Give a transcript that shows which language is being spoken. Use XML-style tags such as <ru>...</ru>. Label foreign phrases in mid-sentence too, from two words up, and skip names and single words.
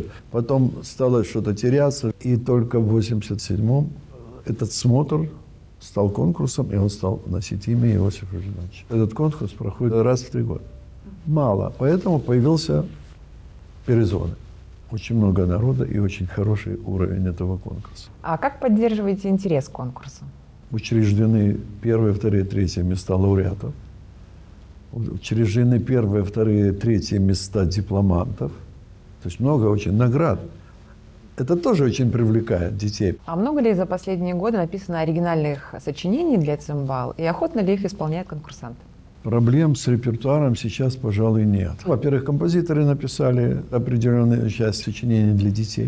<ru>Потом стало что-то теряться, и только в 87-м этот смотр стал конкурсом, и он стал носить имя Иосифа Жиновича. Этот конкурс проходит раз в 3 года. Мало, поэтому появился «Перезвоны». Очень много народа и очень хороший уровень этого конкурса. А как поддерживаете интерес к конкурсу? Учреждены 1-е, 2-е, 3-е места лауреатов. Учреждены 1-е, 2-е, 3-е места дипломантов. То есть много очень наград. Это тоже очень привлекает детей. А много ли за последние годы написано оригинальных сочинений для цимбал, и охотно ли их исполняют конкурсанты? Проблем с репертуаром сейчас, пожалуй, нет. Во-первых, композиторы написали определенную часть сочинений для детей.</ru>